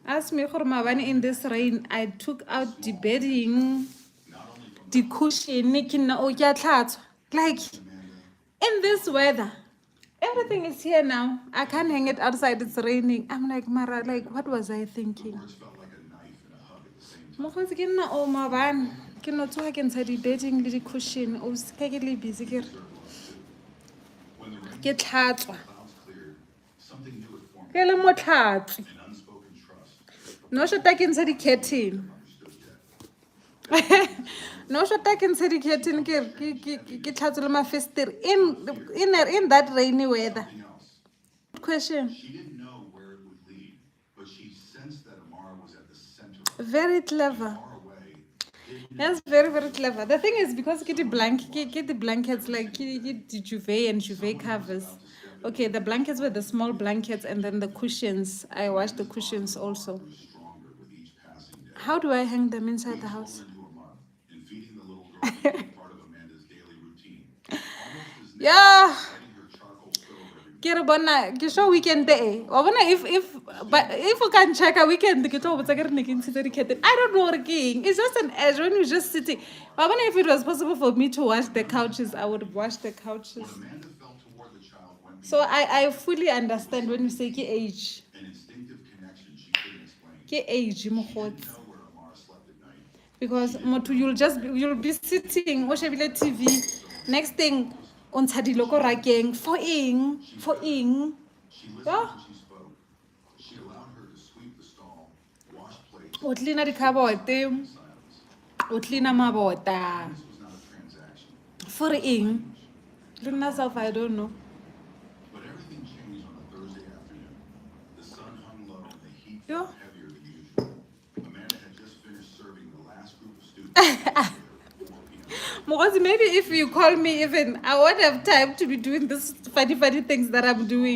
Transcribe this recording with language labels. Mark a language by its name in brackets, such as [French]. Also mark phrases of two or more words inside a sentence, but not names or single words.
[English] Ask me, Khurmabani, in this rain, I took out the bedding, Not only from the cushion, like Amanda, in this weather. Everything is here now. I can't hang it outside. It's raining. I'm like, Mara, like, what was I thinking? words felt like a knife and a hug at the same time. [Tswana] Mokgotsi ke nna o maabane ke no tsoga ke ntsha di-bedding le di-cushion o seka ke le busy ke re [English] When the rain [Tswana] ke tlhatswa [English] clouds cleared, something new had formed. [Tswana] ke le motlhatswi [English] An unspoken trust. [Tswana] no shota ke ntsha di-curtain [English] Understood yet. [Tswana] no shota ke ntsha di-curtain ke tlhatswe le mafestere [English] in that rainy weather. Something else. Question. She didn't know where it would lead, but she sensed that Amara was at the center of it. Very clever. Far away, hidden Yes, very, very clever. The thing is, because get the blankets like get the duvet and duvet covers. Okay, the blankets were the small blankets, and then the cushions. I washed the cushions also. grew stronger with each passing day. How do I hang them inside the Well house? into a month, and feeding the little girl became part of Amanda's daily routine. Almost as Yeah. lighting her charcoal stove every [Tswana] ke re bona ke sure [English] weekend day [Tswana] wa bona [English] if you can check a weekend [Tswana] ke tlo botsa ke re ne ke ntshitse di-curtain. [English] I don't know [Tswana] gore ke eng. [English] It's just an edge when you're just sitting. [Tswana] Wa bona [English] if it was possible for me to wash the couches, I would wash the couches. When Amanda felt toward the child went So I fully understand when you say [Tswana] ke age. [English] an instinctive connection she couldn't explain. [Tswana] Ke age [English] She [Tswana] mokgotsi. [English] didn't know where Amara slept at night. Because motho you'll be sitting [Tswana] o shebile TV. [English] Next thing [Tswana] o ntsha dilo ko rakeng for eng. [English] She listened Yeah. when she spoke. She allowed her to sweep the stall, wash plates, [Tswana] O cleana dikhabote, [English] in silence. [Tswana] o cleana mabota. [English] This was not a transaction, [Tswana] For eng. Le nna self [English] I don't know. but everything changed on a Thursday afternoon. The sun hung low and the heat Yeah. felt heavier than usual. Amanda had just finished serving the last group of students. at 4 p.m. Because maybe if you call me even, I won't have time to be doing this funny things that I'm doing.